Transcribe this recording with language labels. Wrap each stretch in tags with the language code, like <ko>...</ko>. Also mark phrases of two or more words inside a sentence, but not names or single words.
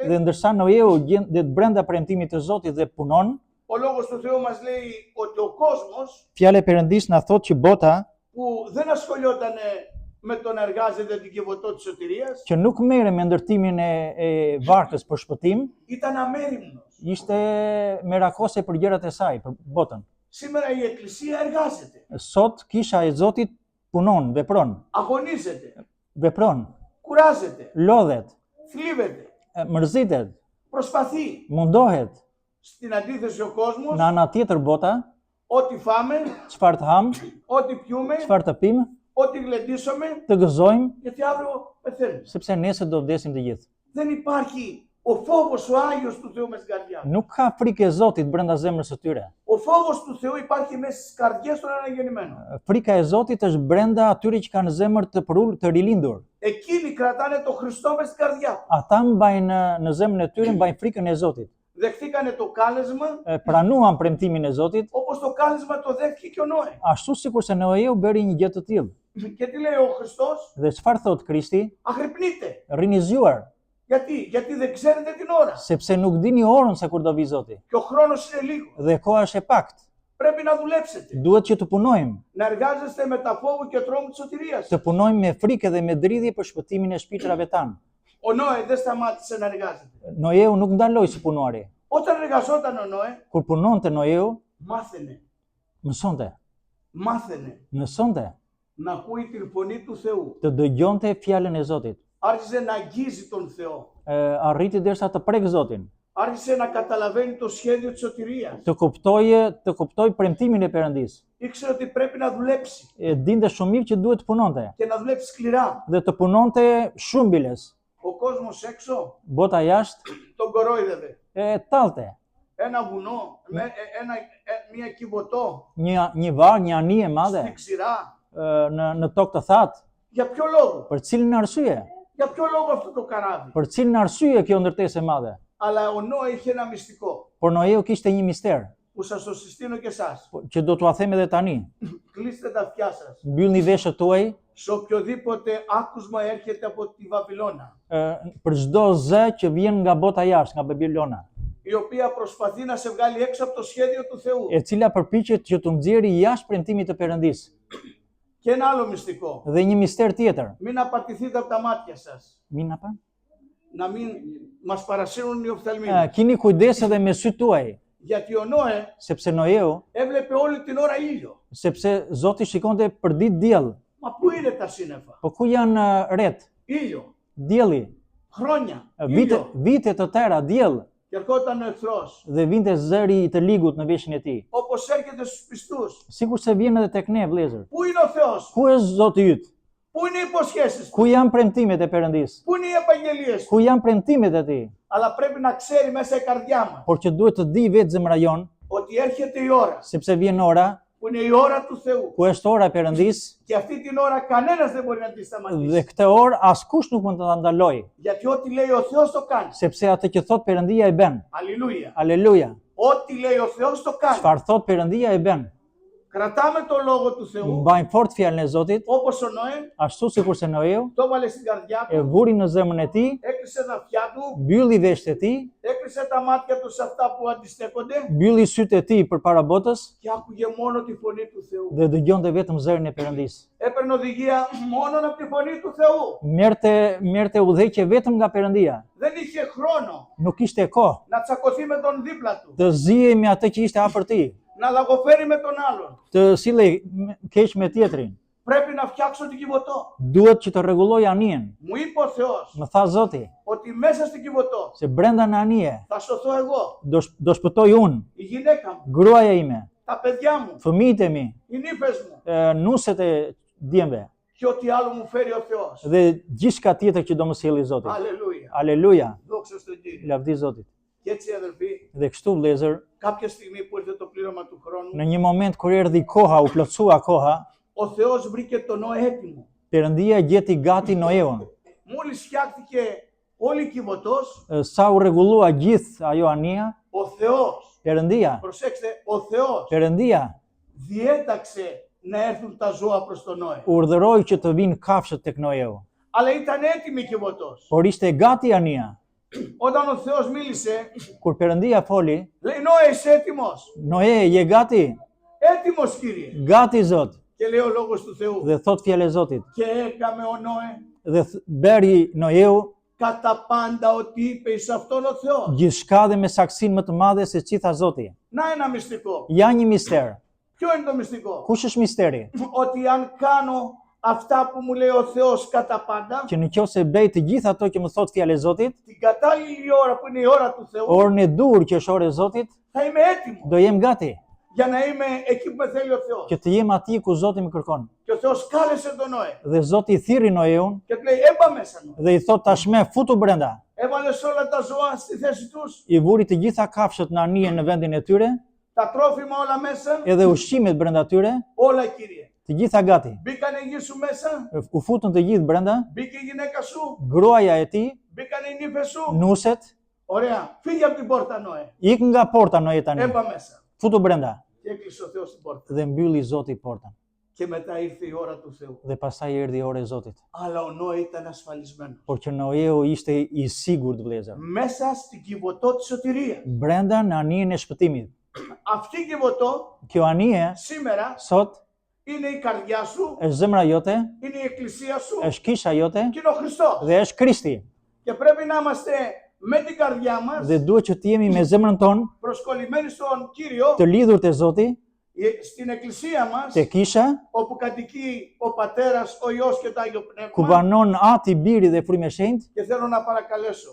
<sq>Dhe ndërsa Noieu gjendet brenda premtimit të Zotit dhe punon,</sq> <el>ο λόγος του Θεού μας λέει ότι ο κόσμος</el> <sq>fjala e Perëndis na thotë që bota</sq> <el>που δεν ασχολιόταν με το να εργάζεται την κυβωτό της σωτηρίας,</el> <sq>që nuk merre me ndërtimin e varkës për shpëtim,</sq> <el>ήταν αμέριμνος.</el> <sq>ishte merakose për gjërat e saj, për botën.</sq> <el>Σήμερα η Εκκλησία εργάζεται,</el> <sq>Sot kisha e Zotit punon,</sq> <el>αγωνίζεται,</el> <sq>vepron,</sq> <el>κουράζεται,</el> <sq>lodhet,</sq> <el>θλίβεται,</el> <sq>mërzitet,</sq> <el>προσπαθεί.</el> <sq>mundohet.</sq> <el>Στην αντίθεση ο κόσμος,</el> <sq>Në ana tjetër bota,</sq> <el>ό,τι φάμε,</el> <sq>çfarë të ham,</sq> <el>ό,τι πιούμε,</el> <sq>çfarë të pim,</sq> <el>ό,τι γλεντήσουμε,</el> <sq>të gëzojmë,</sq> <el>γιατί αύριο πεθαίνουμε.</el> <sq>sepse nesër do vdesim të gjithë.</sq> <el>Δεν υπάρχει ο φόβος ο Άγιος του Θεού μες στην καρδιά.</el> <sq>Nuk ka frikë e Zotit brenda zemrës së tyre.</sq> <el>Ο φόβος του Θεού υπάρχει μέσα στις καρδιές των αναγεννημένων.</el> <sq>Frika e Zotit është brenda atyre që kanë zemër të rilindur.</sq> <el>Εκείνοι κρατάνε τον Χριστό μες στην καρδιά.</el> <sq>Ata mbajnë në zemrën e tyre mbajnë frikën e Zotit.</sq> <el>Δεχτήκανε το κάλεσμα</el> <sq>Pranuan premtimin e Zotit,</sq> <el>όπως το κάλεσμα το δέχτηκε και ο Νόε.</el> <sq>ashtu sikurse Noieu bëri një gjë të tillë.</sq> <el>Και τι λέει ο Χριστός?</el> <sq>Dhe çfarë thot Krishti?</sq> <el>Αγρυπνείτε.</el> <sq>Rini zgjuar,</sq> <el>Γιατί δεν ξέρετε την ώρα.</el> <sq>sepse nuk dini orën se kur do vi Zoti.</sq> <el>Και ο χρόνος είναι λίγο.</el> <sq>Dhe koha është e paktë.</sq> <el>Πρέπει να δουλέψετε.</el> <sq>Duhet që të punojmë,</sq> <el>Να εργάζεστε με τα φόβου και τρόμου της σωτηρίας.</el> <sq>të punojmë me frikë dhe me dridhje për shpëtimin e shpirtrave tanë.</sq> <el>Ο Νόε δεν σταμάτησε να εργάζεται.</el> <sq>Noieu nuk ndaloi si punuari.</sq> <el>Όταν εργαζόταν ο Νόε,</el> <sq>Kur punonte Noieu,</sq> <el>μάθαινε</el> <sq>mësonte</sq> <el>να ακούει την φωνή του Θεού.</el> <sq>të dëgjonte fjalën e Zotit.</sq> <el>Άρχισε να αγγίζει τον Θεό.</el> <sq>Arriti derisa të prek Zotin,</sq> <el>Άρχισε να καταλαβαίνει το σχέδιο της σωτηρίας.</el> <sq>të kuptoi premtimin e Perëndis.</sq> <el>Ήξερε ότι πρέπει να δουλέψει</el> <sq>Dinte shumë mirë që duhet të punonte</sq> <el>και να δουλέψει σκληρά.</el> <sq>dhe të punonte shumë biles.</sq> <el>Ο κόσμος έξω</el> <sq>Bota jashtë</sq> <el>τον κορόιδευε.</el> <sq>tallte.</sq> <el>Ένα βουνό, μια κυβωτό</el> <sq>Një varg, një anije e madhe</sq> <el>στην ξηρά.</el> <sq>në tokë të thatë.</sq> <el>Για ποιο λόγο?</el> <sq>Për cilin arsye?</sq> <el>Για ποιο λόγο αυτό το καράβι?</el> <sq>Për cilin arsye kjo ndërtesë e madhe?</sq> <el>Αλλά ο Νόε είχε ένα μυστικό</el> <sq>Por Noieu kishte një mister</sq> <el>που σας το συστήνω και εσάς.</el> <sq>që do t'ua them edhe tani.</sq> <el>Κλείστε τα αυτιά σας.</el> <sq>Mbyllni veshët tuaj</sq> <el>Σε οποιοδήποτε άκουσμα έρχεται από τη Βαβυλώνα,</el> <sq>për çdo zë që vjen nga bota jashtë, nga Babilona,</sq> <el>η οποία προσπαθεί να σε βγάλει έξω από το σχέδιο του Θεού.</el> <sq>e cila përpiqet që të nxjerrë jashtë premtimit të Perëndis.</sq> <el>Και ένα άλλο μυστικό.</el> <sq>Dhe një mister tjetër.</sq> <el>Μην απατηθείτε από τα μάτια σας. Μην apa? Να μην μας παρασύρουν οι οφθαλμοί.</el> <sq>Kini kujdes edhe me sytë tuaj,</sq> <el>Γιατί ο Νόε</el> <sq>sepse Noieu,</sq> <el>έβλεπε όλη την ώρα ήλιο.</el> <sq>sepse Zoti shikonte për ditë diell.</sq> <el>Μα πού είναι τα σύννεφα?</el> <sq>Po ku janë ret?</sq> <el>Ήλιο.</el> <sq>Dielli.</sq> <el>Χρόνια.</el> <sq>Vite të tëra diell</sq> <el>Και ερχόταν ο εχθρός.</el> <sq>dhe vinte zëri i të ligut në veshin e tij.</sq> <el>Όπως έρχεται στους πιστούς.</el> <sq>Sikurse vjen edhe tek ne vëllezër.</sq> <el>Πού είναι ο Θεός?</el> <sq>Ku është Zoti yt?</sq> <el>Πού είναι οι υποσχέσεις?</el> <sq>Ku janë premtimet e Perëndis?</sq> <el>Πού είναι οι επαγγελίες?</el> <sq>Ku janë premtimet e tij?</sq> <el>Αλλά πρέπει να ξέρει μέσα η καρδιά μας</el> <sq>Por që duhet të di vetë zemra jon,</sq> <el>ότι έρχεται η ώρα</el> <sq>sepse vjen ora,</sq> <el>που είναι η ώρα του Θεού.</el> <sq>ku është ora e Perëndis,</sq> <el>Και αυτή την ώρα κανένας δεν μπορεί να τη</el> <sq>dhe</sq> <el>σταματήσει.</el> <sq>këtë orë askush nuk mund të ta ndalojë,</sq> <el>Γιατί ό,τι λέει ο Θεός το κάνει.</el> <sq>sepse atë që thot Perëndia e bën.</sq> <el>Αλληλούια.</el> <sq>Aleluja.</sq> <el>Ό,τι λέει ο Θεός το κάνει.</el> <sq>Çfarë thot Perëndia e bën.</sq> <el>Κρατάμε το λόγο του Θεού</el> <sq>Mbajnë fort fjalën e Zotit,</sq> <el>όπως ο Νόε</el> <sq>ashtu sikurse Noieu</sq> <el>το έβαλε στην καρδιά</el> <sq>e</sq> <el>του,</el> <sq>vuri në zemrën e tij,</sq> <el>έκλεισε τα αυτιά του,</el> <sq>mbylli veshët e tij,</sq> <el>έκλεισε τα μάτια του σε αυτά που αντιστέκονται</el> <sq>mbylli sytë e tij përpara botës</sq> <el>και άκουγε μόνο τη φωνή του Θεού.</el> <sq>dhe dëgjonte vetëm zërin e Perëndis.</sq> <el>Έπαιρνε οδηγία μόνο από τη φωνή του Θεού.</el> <sq>Merrte udhëheqje vetëm nga Perëndia.</sq> <el>Δεν είχε χρόνο</el> <sq>Nuk kishte kohë</sq> <el>να τσακωθεί με τον δίπλα του,</el> <sq>të zihej me atë që ishte afër tij,</sq> <el>να λαγοφέρει με τον άλλον.</el> <sq>të sillej keq me tjetrin.</sq> <el>Πρέπει να φτιάξω την Κιβωτό.</el> <sq>Duhet që të rregulloj anijen.</sq> <el>Μου είπε ο Θεός</el> <sq>Më tha Zoti</sq> <el>ότι μέσα στην Κιβωτό</el> <sq>se brenda në anije</sq> <el>θα σωθώ εγώ,</el> <sq>do shpëtoj unë,</sq> <el>η γυναίκα μου,</el> <sq>gruaja ime,</sq> <el>τα παιδιά μου,</el> <sq>fëmijët e mi,</sq> <el>οι νύφες μου</el> <sq>nuset e djemve</sq> <el>και ό,τι άλλο μου φέρει ο Θεός.</el> <sq>dhe gjithçka tjetër që do më sjellë Zoti.</sq> <el>Αλληλούια.</el> <sq>Aleluja.</sq> <el>Δόξα στον Κύριο.</el> <sq>Lavdi Zotit.</sq> <el>Και έτσι αδελφοί,</el> <sq>Dhe kështu vëllezër,</sq> <el>κάποια στιγμή που ήρθε το πλήρωμα του χρόνου,</el> <sq>në një moment kur erdhi koha, u plotsua koha,</sq> <el>ο Θεός βρήκε τον Νόε έτοιμο.</el> <sq>Perëndia gjeti gati Noeun.</sq> <el>Μόλις φτιάχτηκε Όλοι κυβωτός,</el> <sq>Sa u rregullua gjithë ajo anija,</sq> <el>ο Θεός,</el> <sq>Perëndia,</sq> <el>προσέξτε, ο Θεός</el> <sq>Perëndia</sq> <el>διέταξε να έρθουν τα ζώα προς τον Νόε.</el> <sq>urdhëroi që të vinë kafshët tek Noeu.</sq> <el>Αλλά ήταν έτοιμη η κυβωτός.</el> <sq>Por ishte gati anija.</sq> <el>Όταν ο Θεός μίλησε,</el> <sq>Kur Perëndia foli,</sq> <el>λέει Νόε είσαι έτοιμος.</el> <sq>Noe, je gati?</sq> <el>Έτοιμος Κύριε.</el> <sq>Gati Zot.</sq> <el>Και λέει ο λόγος του Θεού.</el> <sq>Dhe thot fjalë e Zotit.</sq> <el>Και έκαμε ο Νόε</el> <sq>Dhe beri Noeu</sq> <el>κατά πάντα ό,τι είπε εις αυτόν ο Θεός.</el> <sq>gjithçka dhe me saksinë më të madhe se që tha Zoti.</sq> <el>Να ένα μυστικό.</el> <sq>Ja një mister.</sq> <el>Ποιο είναι το μυστικό?</el> <sq>Kush është misteri?</sq> <el>Ότι αν κάνω αυτά που μου λέει ο Θεός κατά πάντα,</el> <sq>Që në qoftë se bëj të gjithë ato që më thot fjalë e Zotit,</sq> <el>την κατάλληλη ώρα που είναι η ώρα του Θεού,</el> <sq>orën e dur që është ora e Zotit,</sq> <el>θα είμαι έτοιμο</el> <sq>do jem gati</sq> <el>για να είμαι εκεί που με θέλει ο Θεός.</el> <sq>që të jem aty ku Zoti më kërkon.</sq> <el>Και ο Θεός κάλεσε τον Νόε</el> <sq>Dhe Zoti i thirri Noeun</sq> <el>και του λέει έμπα μέσα Νόε.</el> <sq>dhe i thot tashmë futu brenda.</sq> <el>Έβαλες όλα τα ζώα στη θέση τους,</el> <sq>I vuri të gjitha kafshët në anije në vendin e tyre,</sq> <el>τα τρόφιμα όλα μέσα,</el> <sq>edhe ushqimet brenda tyre,</sq> <el>όλα Κύριε.</el> <sq>të gjitha gati.</sq> <el>Μπήκανε οι γη σου μέσα,</el> <sq>U futën të gjithë brenda,</sq> <el>μπήκε η γυναίκα σου,</el> <sq>gruaja e tij,</sq> <el>μπήκανε οι νύφες σου.</el> <sq>nuset,</sq> <el>Ωραία, φύγε από την πόρτα Νόε.</el> <sq>ik nga porta Noe tani.</sq> <el>Έμπα μέσα.</el> <sq>Futu brenda</sq> <el>Και έκλεισε ο Θεός την πόρτα.</el> <sq>dhe mbylli Zoti portën.</sq> <el>Και μετά ήρθε η ώρα του Θεού.</el> <sq>Dhe pastaj erdhi ora e Zotit.</sq> <el>Αλλά ο Νόε ήταν ασφαλισμένος.</el> <sq>Por që Noeu ishte i sigurt vëllezër.</sq> <el>Μέσα στην κυβωτό της σωτηρίας.</el> <sq>Brenda në anijen e shpëtimit.</sq> <el>Αυτή η κυβωτό</el> <sq>Kjo anije</sq> <el>σήμερα</el> <sq>sot</sq> <el>είναι η καρδιά σου,</el> <sq>është zemra jote,</sq> <el>είναι η εκκλησία σου</el> <sq>është kisha jote</sq> <el>και είναι ο Χριστός.</el> <sq>dhe është Krishti.</sq> <el>Και πρέπει να είμαστε με την καρδιά μας</el> <sq>Dhe duhet që të jemi me zemrën tonë</sq> <el>προσκολλημένοι στον Κύριο,</el> <sq>të lidhur te Zoti,</sq> <el>στην εκκλησία μας,</el> <sq>te kisha</sq> <el>όπου κατοικεί ο Πατέρας, ο Υιός και το Άγιο</el> <sq>ku</sq> <el>Πνεύμα.</el> <sq>banon Ati, Biri dhe Frymi i Shenjtë</sq> <el>Και θέλω να παρακαλέσω</el>